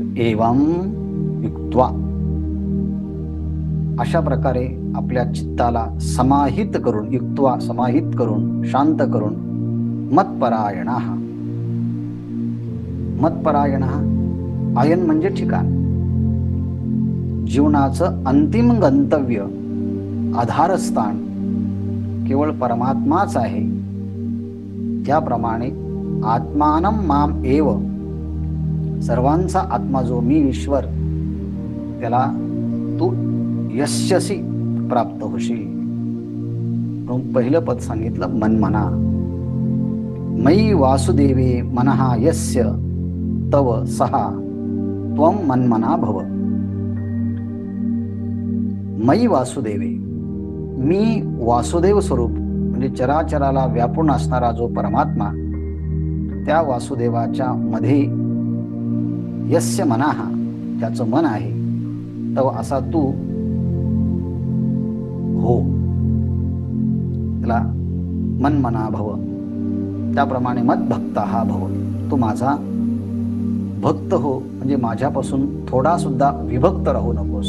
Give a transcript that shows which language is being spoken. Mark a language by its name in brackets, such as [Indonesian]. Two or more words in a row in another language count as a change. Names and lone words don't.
[Sanskrit] एवं युक्त्वा [Marathi] अशा प्रकारे आपल्या चित्ताला समाहित करून, युक्त्वा समाहित करून, शांत करून मत्परायणः. मत्परायणः आयन म्हणजे ठिकाण, जीवनाचं अंतिम गंतव्य, आधारस्थान केवळ परमात्माच आहे. त्याप्रमाणे [Sanskrit] आत्मानं माम एव [Marathi] सर्वांचा आत्मा जो मी ईश्वर त्याला तू यस्यसि प्राप्त होशील. पहिलं पद सांगितलं मनमना. [Sanskrit] मयि वासुदेवे मनहा यस्य तव सहा त्वं मनमना भव. मयि वासुदेवे [Marathi] मी वासुदेव स्वरूप म्हणजे चराचराला व्यापून असणारा जो परमात्मा त्या वासुदेवाच्या मध्ये [Sanskrit] यस्य मनाः [Marathi] त्याचं मन आहे तव असा तू हो. त्याला [Sanskrit] मन मना भव. [Marathi] त्याप्रमाणे [Sanskrit] मत भक्ता [Marathi] हा भव तू माझा भक्त हो म्हणजे माझ्यापासून थोडा सुद्धा विभक्त राहू नकोस.